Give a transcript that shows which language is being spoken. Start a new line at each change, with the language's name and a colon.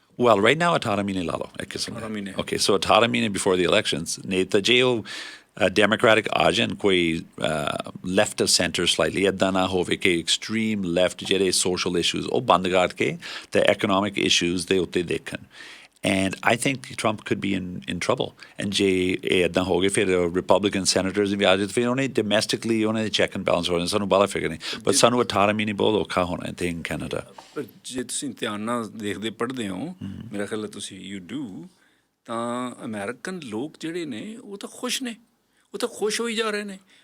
Punjabi: Well, right now 18 ਮਹੀਨੇ ਲਾ ਲਓ ਇੱਕ ਕਿਸਮ ਦੇ। Okay, so 18 ਮਹੀਨੇ
English: before the elections
Punjabi: ਨਹੀਂ ਤਾਂ ਜੇ ਉਹ Democratic ਆ ਜਾਣ ਕੋਈ
English: left of center slightly
Punjabi: ਇੱਦਾਂ ਨਾ ਹੋਵੇ ਕਿ extreme left ਜਿਹੜੇ social issues ਉਹ ਬੰਦ ਕਰਕੇ ਤੇ economic issues ਦੇ ਉੱਤੇ ਦੇਖਣ।
English: And I think Trump could be in trouble.
Punjabi: And ਜੇ ਇਹ ਇੱਦਾਂ ਹੋ ਗਏ ਫਿਰ Republican senators ਵੀ ਆ ਜਾਣ ਫਿਰ ਉਹਨੇ domestically ਉਹਨੇ
English: check and balance
Punjabi: ਹੋਣਾ ਸਾਨੂੰ ਬਾਲਾ ਫਿਕਰ ਨਹੀਂ but ਸਾਨੂੰ 18 ਮਹੀਨੇ ਬਹੁਤ ਔਖਾ ਹੋਣਾ ਇੱਥੇ
English: in Canada।
Punjabi: ਪਰ ਜੇ ਤੁਸੀਂ ਧਿਆਨ ਨਾਲ ਦੇਖਦੇ ਪੜ੍ਹਦੇ ਹੋ ਮੇਰਾ ਖਿਆਲ ਹੈ ਤੁਸੀਂ you do ਤਾਂ ਅਮਰੀਕਨ ਲੋਕ ਜਿਹੜੇ ਨੇ ਉਹ ਤਾਂ ਖੁਸ਼ ਨੇ, ਉਹ ਤਾਂ ਖੁਸ਼ ਹੋਈ ਜਾ ਰਹੇ ਨੇ।